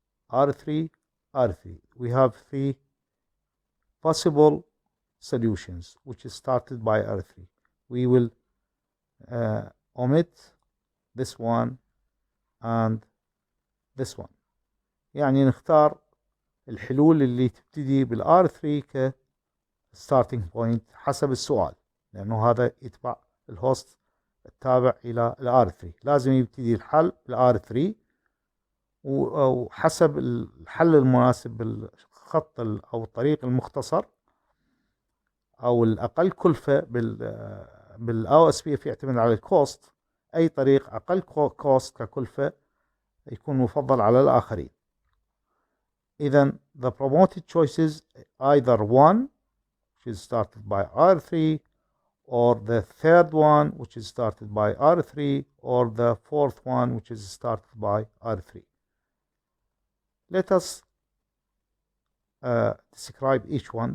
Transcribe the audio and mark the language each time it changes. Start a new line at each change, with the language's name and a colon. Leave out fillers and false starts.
English: R3, R3. We have three possible solutions which is started by R3. We will omit this one and this one.
Arabic: يعني نختار الحلول اللي تبتدي بالار 3 ك starting point حسب السؤال، لأنه هذا يتبع الهوست التابع إلى الار 3. لازم يبتدي الحل بالار 3 وحسب الحل المناسب بالخط أو الطريق المختصر أو الأقل كلفة بالاو اس بي يعتمد على الكوست. أي طريق أقل كوست ككلفة يكون مفضل على الآخرين.
English: إذن the promoted choices either one which is started by R3 or the third one which is started by R3 or the fourth one which is started by R3. Let us describe each one.